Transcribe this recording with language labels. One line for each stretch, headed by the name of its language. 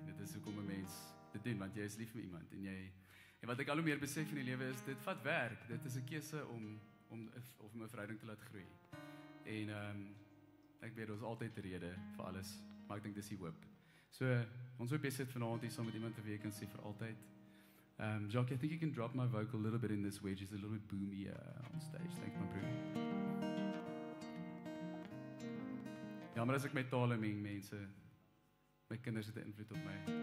Afrikaans: Dit is hoekom 'n mens dit doen, want jy is lief vir iemand en wat ek al hoe meer besef in die lewe is, dit vat werk. Dit is 'n keuse om 'n verhouding te laat groei. En ek weet ons altyd 'n rede vir alles, maar ek dink dis die hoop. So ons hoop jy sit vanaand hier saam met iemand wie jy kan sê vir altyd.
English: Jacques, I think you can drop my vocal a little bit in this way, just a little bit boomy on stage. Thanks, my bro.
Afrikaans: Ja, maar as ek my tale meng, mense, my kinders het 'n invloed op my.